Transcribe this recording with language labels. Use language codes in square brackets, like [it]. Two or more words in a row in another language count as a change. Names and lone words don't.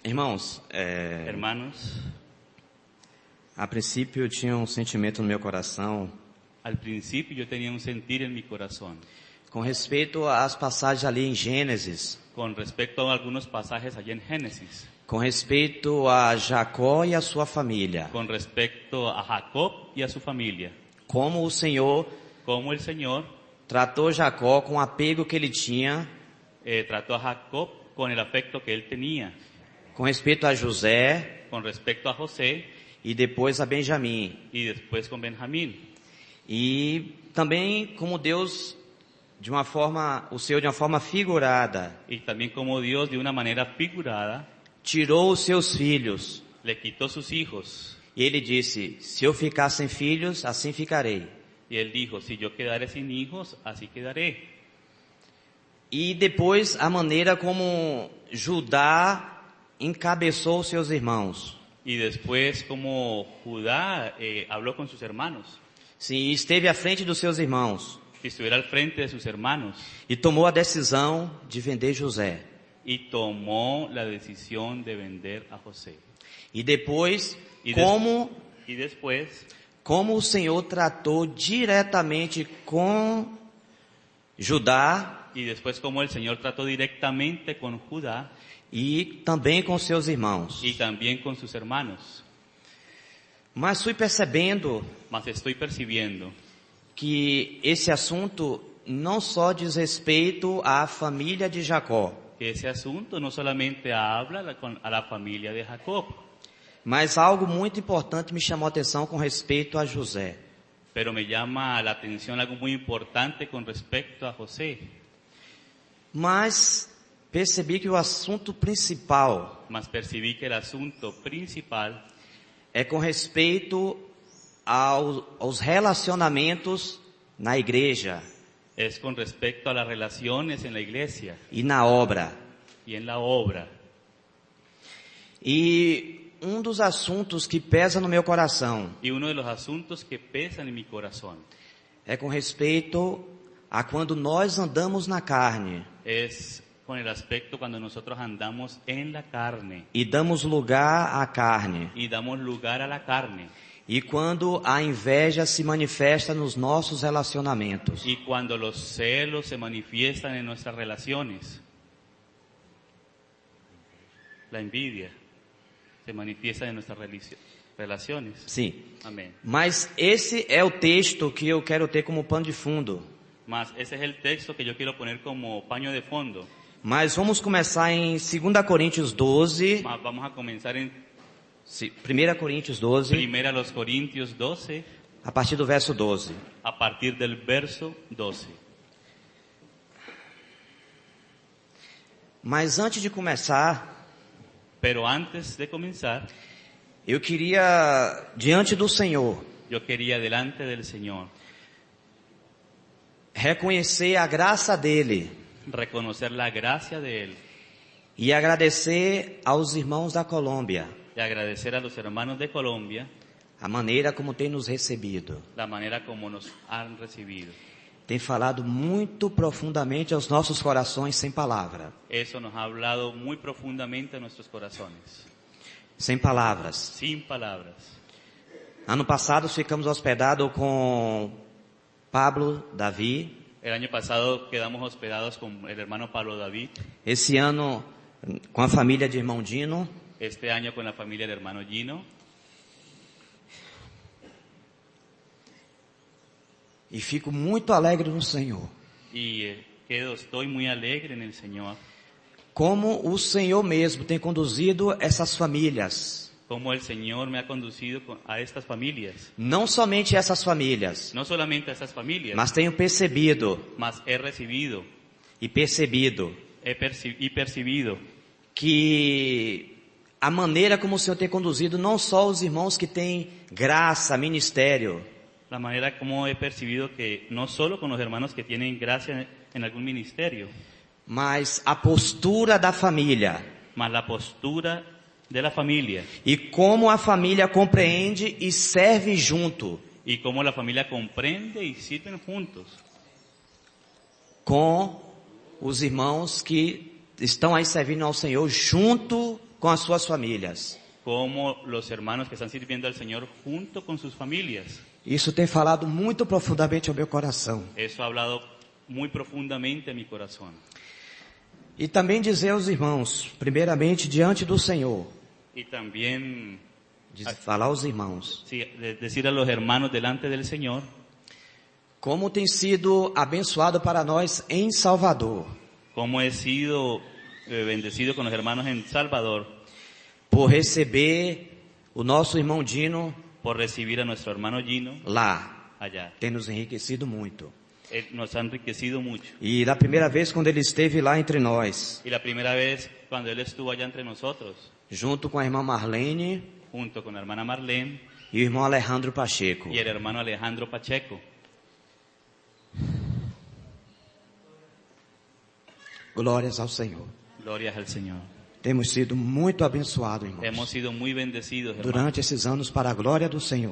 [pt] Irmãos, [es] Hermanos, [pt] a princípio eu tinha um sentimento no meu coração [es] al principio yo tenía un sentir en mi corazón [pt] com respeito às passagens ali em Gênesis, [es] con respecto a algunos pasajes allá en Génesis, [pt] com respeito a Jacó e a sua família, [es] con respecto a Jacob y a su familia, [pt] como o Senhor [es] cómo el Señor [pt] tratou Jacó com o apego que ele tinha, [es] trató a Jacob con el afecto que él tenía, [pt] com respeito a José [es] con respecto a José [pt] e depois a Benjamim. [es] y después con Benjamín. [pt] E também como Deus, o Senhor de uma forma figurada, [es] Y también como Dios de una manera figurada [pt] tirou os seus filhos. [es] le quitó sus hijos. [pt] E ele disse, se eu ficar sem filhos, assim ficarei. [es] Y él dijo, si yo quedaré sin hijos, así quedaré. [pt] E depois a maneira como Judá encabeçou seus irmãos. [es] Y después como Judá habló con sus hermanos, [pt] Sim, esteve à frente dos seus irmãos. [es] que estuviera al frente de sus hermanos, [pt] E tomou a decisão de vender José. [es] y tomó la decisión de vender a José. [pt] E depois, [es] E Y después, [pt] como o Senhor tratou diretamente com Judá [es] y después como el Señor trató directamente con Judá [pt] e também com seus irmãos. [es] y también con sus hermanos. [pt] Mas fui percebendo [es] Mas estoy percibiendo [pt] que esse assunto não só diz respeito à família de Jacó, [es] que ese asunto no solamente habla a la familia de Jacob, [pt] mas algo muito importante me chamou a atenção com respeito a José. [es] pero me llama la atención algo muy importante con respecto a José. [pt] Mas percebi que o assunto principal [es] Mas percibí que el asunto principal [pt] é com respeito aos relacionamentos na igreja [es] es con respecto a las relaciones en la iglesia [pt] e na obra. [es] y en la obra. [pt] E um dos assuntos que pesa no meu coração [es] Y uno de los asuntos que pesan en mi corazón [pt] é com respeito a quando nós andamos na carne [es] es con el aspecto cuando nosotros andamos en la carne [pt] e damos lugar à carne, [es] y damos lugar a la carne, [pt] e quando a inveja se manifesta nos nossos relacionamentos. [es] y cuando los celos se manifiestan en nuestras relaciones. La envidia se manifiesta en nuestras relaciones. [pt] Sim. [es] Amén. [pt] Mas esse é o texto que eu quero ter como pano de fundo. [es] Mas ese es el texto que yo quiero poner como paño de fondo. [pt] Mas vamos começar em 2 Coríntios 12, [es] Mas vamos a comenzar en [pt] 1 Coríntios 12, [es] 1 los Corintios 12, [pt] a partir do verso 12. [es] a partir del verso 12. [pt] Mas antes de começar, [es] Pero antes de comenzar, [pt] eu queria, diante do Senhor, [es] yo quería delante del Señor [pt] reconhecer a graça dele [es] reconocer la gracia de Él [pt] e agradecer aos irmãos da Colômbia [es] y agradecer a los hermanos de Colombia [pt] a maneira como tem nos recebido. [es] la manera como nos han recibido. [pt] Tem falado muito profundamente aos nossos corações sem palavra. [es] Eso nos ha hablado muy profundamente a nuestros corazones, [pt] Sem palavras. [es] sin palabras. [pt] Ano passado ficamos hospedados com Pablo, Davi. [es] El año pasado quedamos hospedados con el hermano Pablo David, [pt] Esse ano com a família de irmão Dino. [es] este año con la familia del hermano Gino, [pt] E fico muito alegre no Senhor. [es] y estoy muy alegre en el Señor, [pt] Como o Senhor mesmo tem conduzido essas famílias. [es] como el Señor me ha conducido a estas familias. [pt] Não somente essas famílias, [es] No solamente a estas familias, [pt] mas tenho percebido [es] mas he recibido [pt] e percebido [es] y percibido [pt] que a maneira como o Senhor tem conduzido não só os irmãos que têm graça, ministério, [es] la manera como he percibido que no solo con los hermanos que tienen gracia en algún ministerio, [pt] mas a postura da família [es] mas la postura de la familia [pt] e como a família compreende e serve junto [es] y cómo la familia comprende y sirven juntos [pt] com os irmãos que estão aí servindo ao Senhor junto com as suas famílias. [es] como los hermanos que están sirviendo al Señor junto con sus familias. [pt] Isso tem falado muito profundamente ao meu coração. [es] Eso ha hablado muy profundamente a mi corazón. [pt] E também dizer aos irmãos, primeiramente diante do Senhor, [es] Y también [pt] falar aos irmãos, [es] sí, decir a los hermanos delante del Señor [pt] como tem sido abençoado para nós em Salvador, [es] cómo he sido bendecido con los hermanos en Salvador [pt] por receber o nosso irmão Dino [es] por recibir a nuestro hermano Gino [pt] lá. [es] allá. [pt] Tem nos enriquecido muito. [es] Él nos ha enriquecido mucho. [pt] E da primeira vez quando ele esteve lá entre nós, [es] Y la primera vez cuando él estuvo allá entre nosotros, [pt] junto com a irmã Marlene [es] junto con la hermana Marlene [pt] e o irmão Alejandro Pacheco, [es] y el hermano Alejandro Pacheco, [pt] glórias ao Senhor. [es] glorias al Señor. [pt] Temos sido muito abençoados, [es] Hemos [pt] irmãos, [es] sido muy bendecidos, hermanos, [pt] durante esses anos para a glória do Senhor.